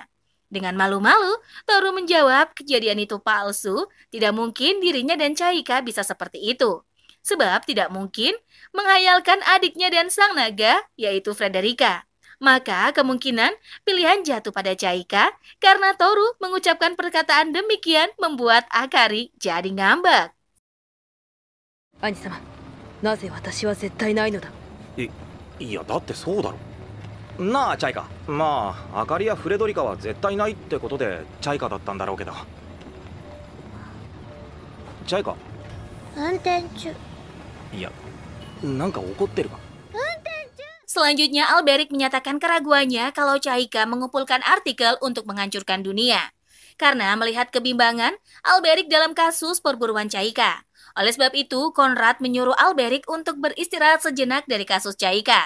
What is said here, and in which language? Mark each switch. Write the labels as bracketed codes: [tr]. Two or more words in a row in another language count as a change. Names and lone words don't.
[id] Dengan malu-malu, Toru menjawab kejadian itu palsu, tidak mungkin dirinya dan Caika bisa seperti itu. Sebab tidak mungkin menghayalkan adiknya dan sang naga, yaitu Frederica. Maka kemungkinan pilihan jatuh pada Caika karena Toru mengucapkan perkataan demikian membuat Akari jadi ngambek. [ja] 兄様、なぜ私は絶対ないのだ。いやだってそうだろなあチャイカ。まあアカリやフレドリカは絶対ないってことでチャイカだったんだろうけど。チャイカ。運転中。いやなんか怒ってるか。 [id] Selanjutnya, Alberic menyatakan keraguannya kalau Caika mengumpulkan artikel untuk menghancurkan dunia. Karena melihat kebimbangan Alberic dalam kasus perburuan Caika. Oleh sebab itu, Conrad menyuruh Alberic untuk beristirahat sejenak dari kasus Caika.